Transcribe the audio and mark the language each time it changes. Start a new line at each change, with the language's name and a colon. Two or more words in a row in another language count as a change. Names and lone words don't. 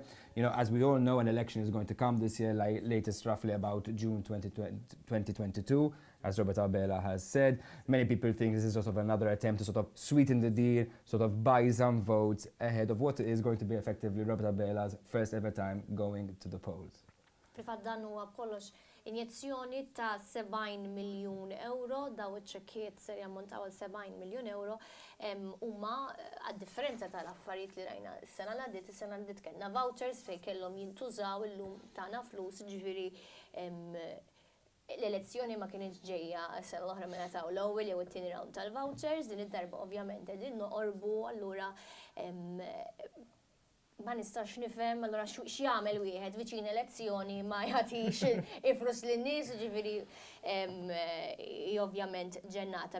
English: As we all know, an election is going to come this year, latest roughly about June 2022, as Robert Abela has said. Many people think this is sort of another attempt to sort of sweeten the deal, sort of buy some votes ahead of what is going to be effectively Robert Abela's first ever time going to the polls.
Maltese: Fil-fatt dan huwa kollox injezzjoni ta' €70 miljun, daw iċ-ċekkiet ser jammontaw għal €70 miljun, huma għad-differenza tal-affarijiet li rajna s-sena l-għaddiet, kellna vouchers fejn kellhom jintużaw illum tagħna flus, ġifieri l-elezzjoni ma kienx ġejja s-sena l-oħra minn taw l-ewwel jew it-tieni round tal-vouchers, din id-darba ovvjament qegħdin noqorbu allura ma nistax nifhem allura x'jagħmel wieħed viċin elezzjoni ma jagħtix ifrus lin-nies, ġifieri ovvjament ġennata.